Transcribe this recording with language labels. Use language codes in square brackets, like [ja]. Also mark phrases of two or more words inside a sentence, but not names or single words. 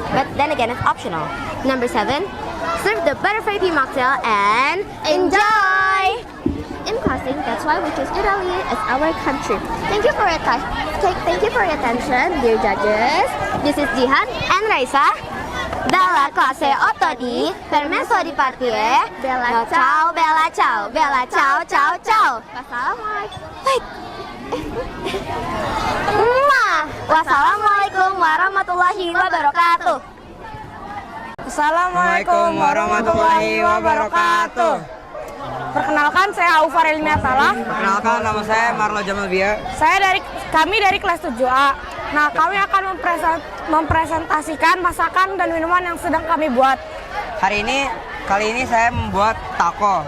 [en] But then again, it's optional. Number 7, serve the butterfly pea mocktail and enjoy! In closing, that's why we choose Italy as our country. Thank you for your attention, dear judges. This is Jihan and Raisa. [it] Dalla classe 8D, permesso di partire. Bella ciao, bella ciao, bella ciao, ciao, ciao. [ar] والسلام عليكم ورحمة الله وبركاته. السلام عليكم ورحمة الله وبركاته. [id] Perkenalkan, saya Aufar Elmiatala. Perkenalkan, nama saya Marlo Jamal Bia. Kami dari kelas 7A. Nah, kami akan mempresentasikan masakan dan minuman yang sedang kami buat. Kali ini saya membuat taco.